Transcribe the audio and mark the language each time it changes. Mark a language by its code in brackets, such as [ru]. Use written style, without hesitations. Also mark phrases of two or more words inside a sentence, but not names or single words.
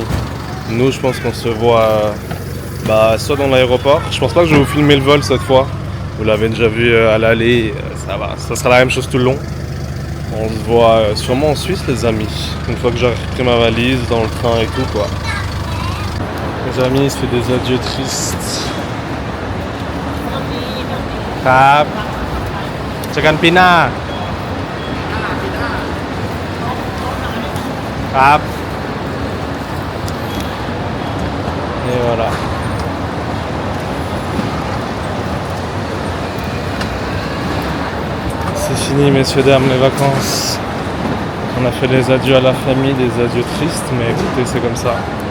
[fr] Nous je pense qu'on se voit soit dans l'aéroport. Je pense pas que je vais vous filmer le vol cette fois. Vous l'avez déjà vu à l'aller, ça va, ça sera la même chose tout le long. On se voit sûrement en Suisse les amis. Une fois que j'aurai pris ma valise dans le train et tout quoi. Les amis, c'est des adieux tristes. [th] ครับเจอกันปีหน้าครับ [fr] et voilà. C'est fini messieurs dames les vacances. On a fait les adieux à la famille, des adieux tristes, mais écoutez c'est comme ça.